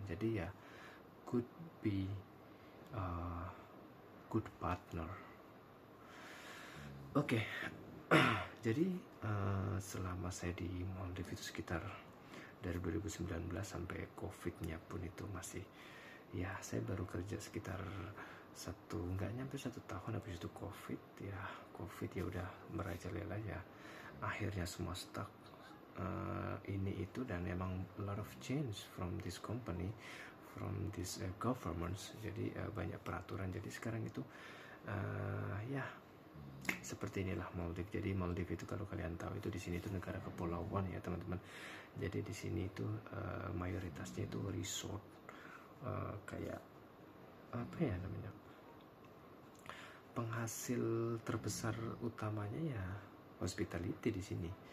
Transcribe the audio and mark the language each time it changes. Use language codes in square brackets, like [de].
[id] Jadi ya [en] could be good partner. [id] Oke. Jadi selama saya di Maldives itu sekitar dari 2019 sampai COVID-nya pun itu masih ya, saya baru kerja sekitar nggak nyampe 1 tahun. Habis itu COVID ya udah merajalela ya, akhirnya semua stuck ini itu. Dan emang [en] a lot of change from this company, from this governments. [id] Jadi banyak peraturan. Jadi sekarang itu ya seperti inilah Maldives. Jadi Maldives itu kalau kalian tahu itu di sini itu negara kepulauan ya teman-teman. Jadi di sini itu mayoritasnya itu resort, kayak apa ya namanya, penghasil terbesar utamanya ya hospitality di sini.